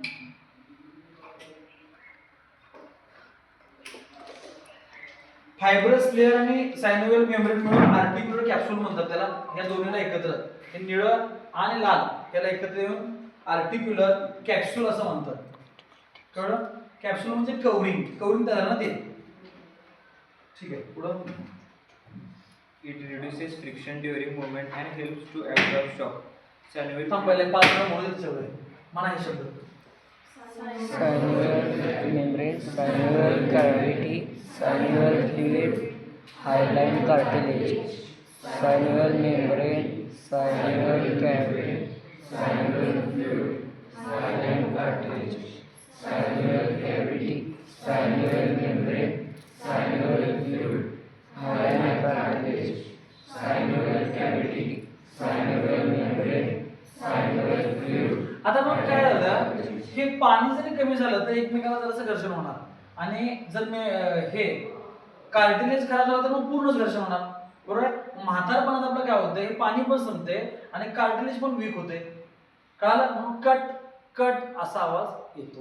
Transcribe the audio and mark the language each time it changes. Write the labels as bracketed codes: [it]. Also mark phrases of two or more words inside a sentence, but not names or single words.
[en] fibrous layer आणि synovial membrane मिळून articular capsule [mr] म्हणतात त्याला. या दोन्हीला एकत्र हे निळं आणि लाल याला एकत्र येऊन [en] articular capsule [mr] असं म्हणतात. कळलं? कॅप्सूल म्हणजे कवरिंग तयार ना ते. ठीक आहे, पुढं. [en] It reduces friction during movement and helps to absorb shock. Synovial [mr] थांब पहिले 5 वेळा म्हणू दे सगळे. म्हणा हे शब्द. [en] Synovial membrane, synovial cavity, synovial fluid, hyaline cartilage. Synovial membrane, synovial cavity, synovial fluid, hyaline cartilage. Synovial cavity, synovial membrane, synovial fluid, hyaline cartilage. Synovial cavity, synovial membrane, synovial fluid. [mr] आता मग काय झालं, हे पाणी जरी कमी झालं तर एकमेकाला जरासं घर्षण होणार आणि जर मी हे कार्टिलेज खराब झालं तर मग पूर्णच घर्षण होणार, बरोबर आहे. म्हातारपणात आपलं काय होतं, हे पाणी पण संपते आणि कार्टिलेज पण वीक होते. कळालं, म्हणून कट कट असा आवाज येतो.